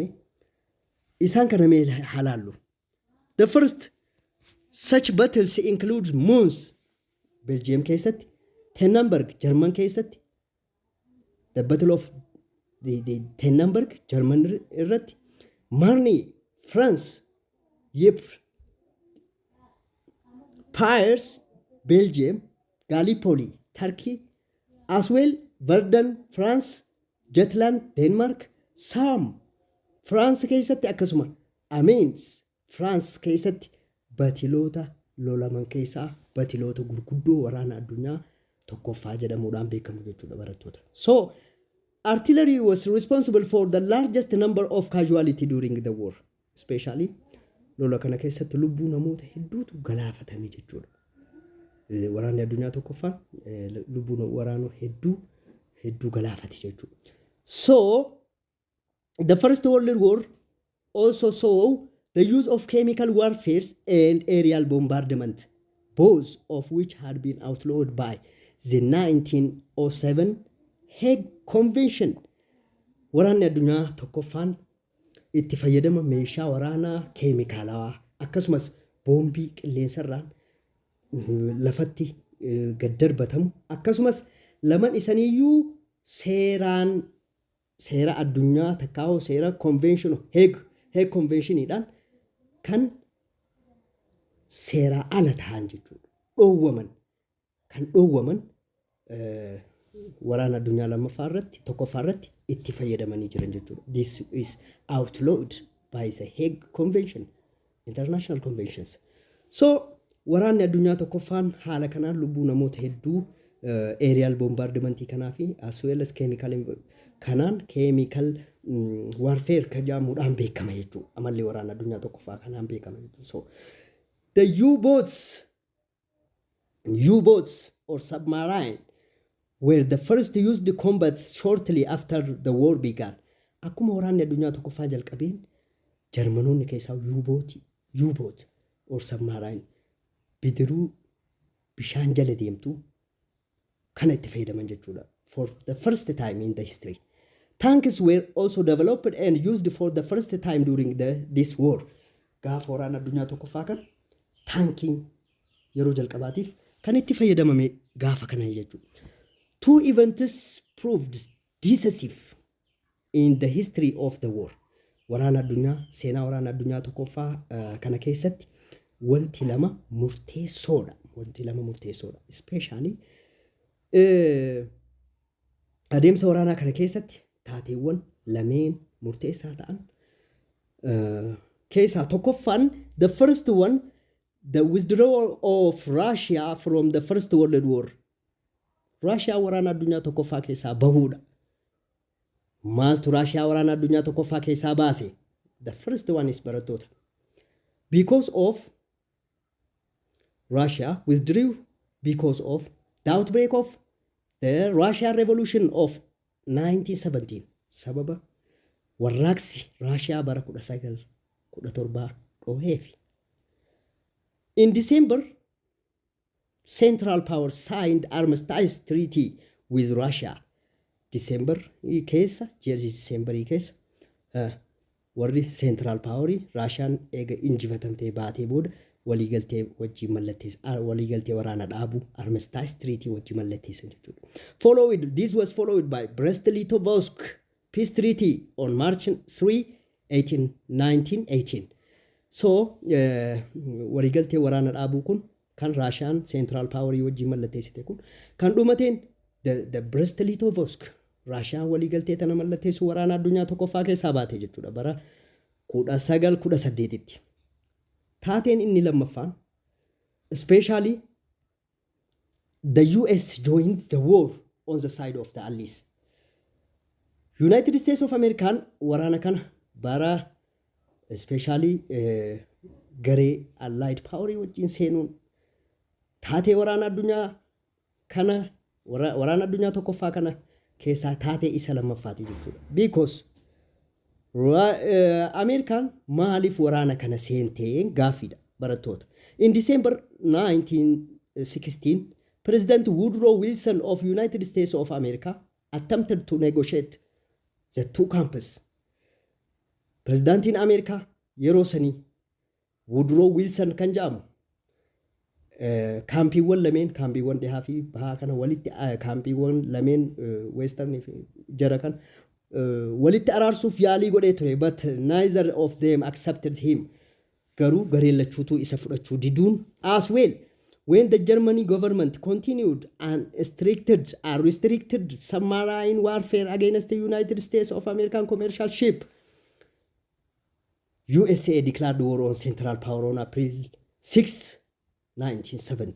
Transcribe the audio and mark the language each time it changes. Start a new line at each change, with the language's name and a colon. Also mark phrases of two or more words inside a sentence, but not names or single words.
Oromo: Isaan kana mee halaallu.
English: The first such battles include Mons, Belgium keessatti, Tannenberg, German keessatti, the Battle of the Tannenberg, German irratti, Marne, France, Ypres,
Oromo: Paris, Belgium, Gallipoli, Turkey,
English: as well
Oromo: Verdun, France, Jutland, Denmark, Sam, France keessatti akkasuma Amiens, France keessatti batiloota lolaman keessaa batiloota gurguddoo waraana addunyaa tokkoffaa jedhamuudhaan beekamu jechuudha barattoota.
English: So artillery was responsible for the largest number of casualty during the war, especially
Oromo: lola kana keessatti lubbuu namoota hedduutu galaafatame jechuudha. Waraanni addunyaa tokkoffaa lubbuu waraanoo hedduu galaafate jechuudha.
English: So the First World War also saw the use of chemical warfare and aerial bombardment, both of which had been outlawed by the 1907 Hague Convention.
Oromo: Waraanni addunyaa tokkoffaan itti fayyadama meeshaa waraanaa keemikaalawaa akkasumas boombii qilleensarraan lafatti gad darbatamu akkasumas laman isaniiyyuu seera addunyaa takkaa'oo seera convention Heeg conventioniidhaan kan seeraa ala ta'an jechuudha. Kan dhoowwaman waraana addunyaa tokkoffaa irratti itti fayyadamanii jiran jechuudha.
English: This is outlawed by the Hague Convention, international conventions.
Oromo: So waraanni addunyaa tokkoffaan haala kanaan lubbuu namoota hedduu
English: aerial bombardmentii
Oromo: kanaa fi
English: as well as chemical warfare
Oromo: kan jedhamuudhaan beekama jechuudha. Amallee waraana addunyaa tokkoffaa kanaan beekama jechuudha.
English: So the U-boats or submarine were the first used to combat shortly after the war began.
Oromo: Akkuma waraanni addunyaa tokkoffaa jalqabeen Jarmanoonni keessaa
English: U-boat or submarine
Oromo: bidiruu bishaan jala deemtu kana itti fayyadaman jechuudha.
English: For the first time in the history. Tanks were also developed and used for the first time during this war.
Oromo: Gaafa waraana addunyaa tokkoffaa kan taankiin yeroo jalqabaatiif kan itti fayyadamame gaafa kana jechuudha.
English: Two events proved decisive in the history of the war.
Oromo: Seenaa waraana addunyaa tokkoffaa kana keessatti wanti lama murteessoodha.
English: Especially
Oromo: adeemsa waraanaa kana keessatti taateewwan lameen murteessaa ta'an keessaa tokkoffaan
English: the first one, the withdrawal of Russia from the First World War.
Oromo: Russia waraana addunyaa tokkoffaa keessaa bahuudha. Maaltu Russia waraana addunyaa tokkoffaa keessaa baase?
English: The first one is barattoota. Because of Russia withdrew because of the outbreak of the Russian Revolution of 1917.
Oromo: Sababa warraaqsi Russia bara 1917 dhoheefi.
English: In December, Central Power signed armistice treaty with Russia.
Oromo: December keessa warri Central Power Russian eega injifatamtee baatee booda waliigaltee wajjin mallatteessan waliigaltee waraana dhaabu
English: armistice treaty
Oromo: wajjin mallatteessan jechuudha.
English: This was followed by Brest-Litovsk peace treaty on March 3, 1918.
Oromo: So waliigaltee waraana dhaabuu kun kan Russian Central Power wajjin mallatteessite kun kan dhumateen the Brest-Litovsk Russian waliigaltee tana mallatteessu waraana addunyaa tokkoffaa keessaa baate jechuudha bara 1918tti. Taateen inni lammaffaan
English: especially the US joined the war on the side of the Allies.
Oromo: United States of America waraana kana bara especially garee Allied Power wajjin seenuun taatee waraana addunyaa kana waraana addunyaa tokkoffaa kana keessaa taatee isa lammaffaati jechuudha. Because American maaliif waraana kana seenteen gaaffiidha barattoota.
English: In December 1916, President Woodrow Wilson of United States of America attempted to negotiate the two camps.
Oromo: Presidentiin Amerikaa yeroo sanii Woodrow Wilson kan jedhamu kaampiiwwan dhihaa fi bahaa kana walitti kaampiiwwan lameen western jara kan walitti araarsuuf yaalii godhee ture,
English: but neither of them accepted him.
Oromo: Garuu gareen lachuutuu isa fudhachuu diduun
English: as well. When the German government continued and restricted submarine warfare against the United States of American commercial ship, USA declared war on Central Power on April 6, 1917.